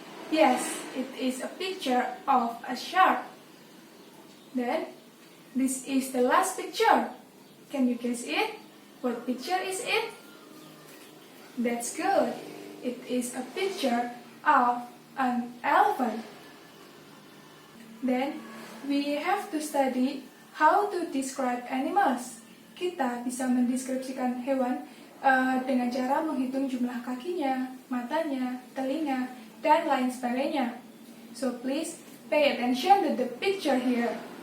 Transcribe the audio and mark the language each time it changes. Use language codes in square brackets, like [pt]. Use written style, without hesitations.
[en] Yes, it is a picture of a shark. Then, this is the last picture. Can you guess it? What picture is it? That's good. It is a picture of an elephant. Then, we have to study how to describe animals. [id] Kita bisa mendeskripsikan hewan dengan cara menghitung jumlah kakinya, matanya, telinga, dan lain sebagainya. [en] So please pay attention to the picture here.